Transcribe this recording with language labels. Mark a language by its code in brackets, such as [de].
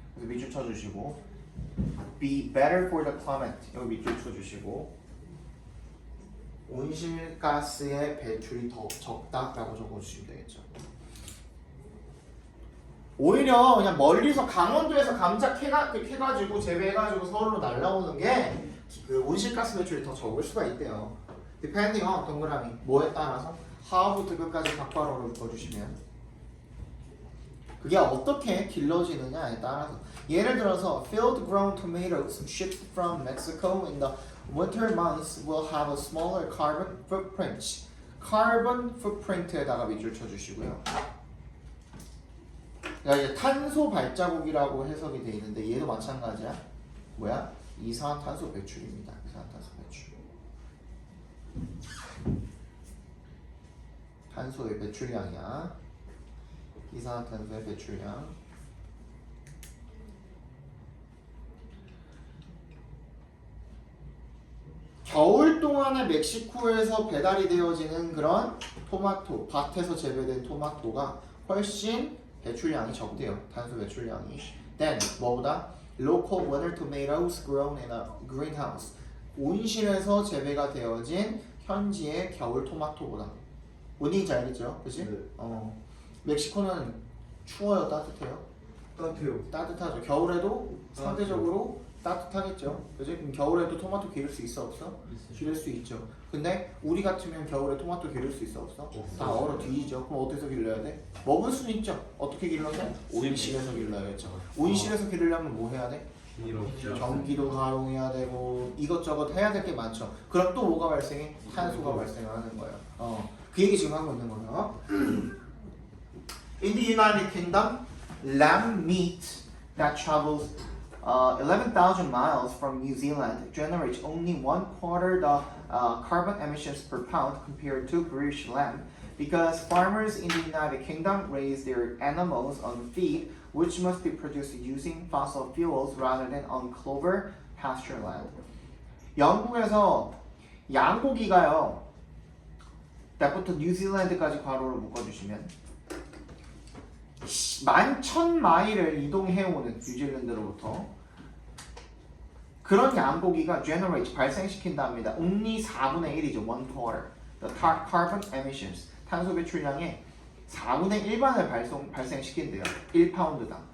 [ko] 그래서 밑줄 쳐주시고 [en] be better for the climate [ko] 여기 밑줄 쳐주시고 온실가스의 배출이 더 적다라고 적어주시면 되겠죠. 오히려 그냥 멀리서 강원도에서 감자 캐가지고 재배해가지고 서울로 날라오는 게 그 온실가스 배출이 더 적을 수가 있대요. [en] Depending on [ko] 동그라미 뭐에 따라서 how부터 끝까지 각괄호를 묶어주시면 그게 어떻게 길러지느냐에 따라서 예를 들어서 [en] field grown tomatoes shipped from Mexico in the winter months will have a smaller carbon footprint. [ko] carbon footprint에다가 밑줄 쳐주시고요. 야, 이제 탄소 발자국이라고 해석이 돼 있는데 얘도 마찬가지야. 뭐야? 이산화탄소 배출입니다. 이산화탄소 배출. 탄소의 배출량이야. 이산화탄소의 배출량. 겨울 동안에 멕시코에서 배달이 되어지는 그런 토마토, 밭에서 재배된 토마토가 훨씬 배출량이 적대요. 탄소 배출량이. Then 뭐보다? [en] Local winter tomatoes grown in a greenhouse. [ko] 온실에서 재배가 되어진 현지의 겨울 토마토보다. 뭔지 알겠죠? 그치? 네. 멕시코는 추워요? 따뜻해요? 따뜻해요. 따뜻하죠. 겨울에도 상대적으로 따뜻하겠죠. 그지? 그럼 겨울에도 토마토 기를 수 있어 없어? 기를 수 있죠. 근데 우리 같으면 겨울에 토마토 기를 수 있어 없어? 다 얼어 뒤지죠. 그럼 어디서 길러야 돼? 먹을 수는 있죠. 어떻게 길러서? 온실에서 길러야겠죠. 온실에서 기르려면 뭐 해야 돼? 전기도 가동해야 되고 이것저것 해야 될 게 많죠. 그럼 또 뭐가 발생해? 탄소가 발생하는 거예요. 그 얘기 지금 하고 있는 거예요. [en] In the United Kingdom, lamb meat that travels 11,000 miles from New Zealand generates only 1/4 the carbon emissions per pound compared to British lamb because farmers in the United Kingdom raise their animals on feed which must be produced using fossil fuels rather than on clover pasture land. [ko] 영국에서 양고기가요. that부터 뉴질랜드까지 괄호로 묶어주시면 11,000마일을 이동해오는 뉴질랜드로부터 그런 양고기가 generate 발생시킨답니다. only 4분의 1이죠. 1/4. [en] The carbon emissions [ko] 탄소 배출량의 4분의 1반을 발생시킨대요. 1파운드당.